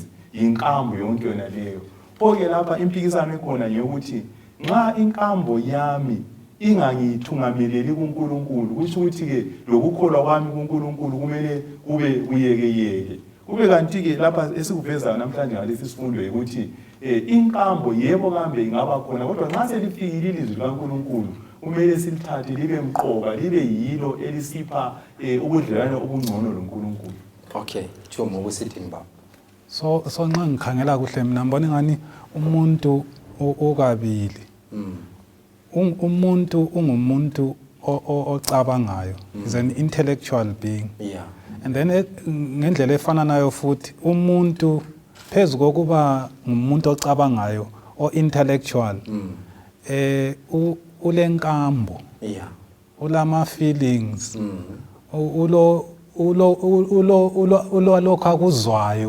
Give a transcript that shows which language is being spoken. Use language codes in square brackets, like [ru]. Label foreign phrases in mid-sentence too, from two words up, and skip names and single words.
[nd] Inkambo yonke yona leyo. Pho-ke lapha impikisano ekhona ngeyokuthi nxa inkambo yami ingangithungameleli kuNkulunkulu, kusho ukuthi-ke lokukholwa kwami kuNkulunkulu kumele kube kuyekeyeke. Kube kanti-ke lapha esikuvezayo namhlanje ngalesi sifundo ukuthi inkambo yebo kambe ingaba khona, kodwa nxa selifikile ilizwi likaNkulunkulu kumele silithathe libe mqoka, libe yilo elisipha ubudlelwano obungcono loNkulunkulu. Okay, Tshuma ukusithini baba? So nxa ngikhangela kuhle mina ngibona ngani umuntu okabili. Umuntu ungumuntu ocabangayo. [en] Is an intellectual being. Yeah. And then [nd] ngendlela efana nayo futhi umuntu phezu kokuba ngumuntu ocabangayo o intellectual ulenkambo. [en] Yeah. [nd] Ulama feelings. Ulo lokho akuzwayo